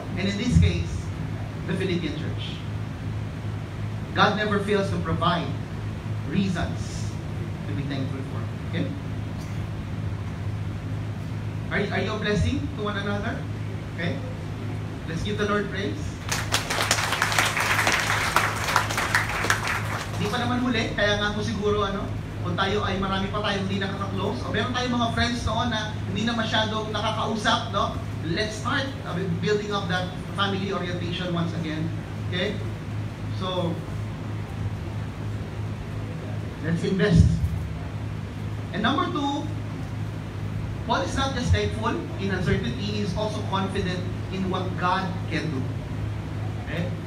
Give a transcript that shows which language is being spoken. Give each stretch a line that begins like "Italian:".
English: And in this case, the Philippian church. God never fails to provide reasons to be thankful for. Okay? Are you a blessing to one another? Okay? Let's give the Lord praise.
Filipino: Hindi pa naman huli, kaya nga po siguro kung tayo ay marami pa tayo hindi nakaka-close, o meron tayong mga friends noon na hindi na masyadong nakakausap, no?
English: Let's start building up that family orientation once again. Okay? So, let's invest. And number 2, Paul is not just thankful in uncertainty, he is also confident in what God can do. Okay?